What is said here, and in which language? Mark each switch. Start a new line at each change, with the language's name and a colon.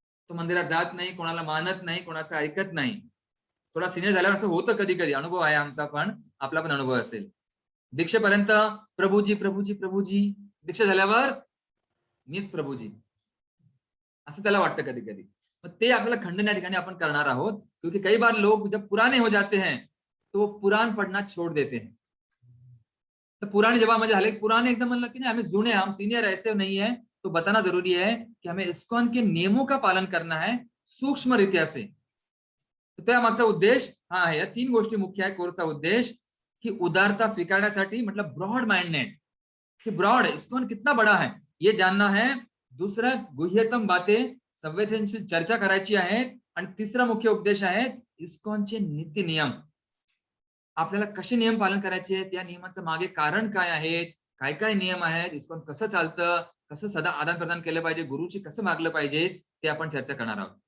Marathi: तो मंदिरात जात नाही, कोणाला मानत नाही, कोणाचं ऐकत नाही. थोडा सिनियर झाल्यावर असं होतं कधी कधी, अनुभव आहे आमचा, पण आपला पण अनुभव असेल. दीक्षेपर्यंत प्रभूजी प्रभूजी प्रभूजी, दीक्षा झाल्यावर मीच प्रभूजी, असं त्याला वाटतं कधी कधी. मग ते आपल्याला खंडन या ठिकाणी आपण करणार आहोत.
Hindi: क्योंकि कई बार लोग जब पुराने हो जाते हैं तो वो पुराण पढ़ना छोड़ देते हैं.
Marathi: तो पुराने जेव्हा म्हणजे झाले, पुराने एकदम म्हणलं की नाही, हमें जुने,
Hindi: हम सीनियर ऐसे नहीं है. तो बताना जरूरी है कि हमें इस्कॉन के नियमों का पालन करना है सूक्ष्म रीत्या से.
Marathi: त्यामागचा उद्देश हा आहे. या 3 गोष्टी मुख्य आहे कोर्सचा उद्देश, की उदारता स्वीकारण्यासाठी, मतलब ब्रॉड माइंडेड,
Hindi: कि ब्रॉड इस्कॉन कितना बड़ा है ये जानना है. दूसरा, गुह्यतम बातें,
Marathi: संवेदनशील चर्चा करायची आहे. आणि तिसरा मुख्य उद्देश आहे, इस्कॉनचे नीती नियम. आपल्याला कसे नियम पालन करायचे आहेत, या नियमाचं मागे कारण काय आहे, काय काय नियम आहेत, इस्कॉन कसं चालतं, कसं सदा आदान प्रदान केलं पाहिजे, गुरुची कसं मागलं पाहिजे, ते आपण चर्चा करणार आहोत.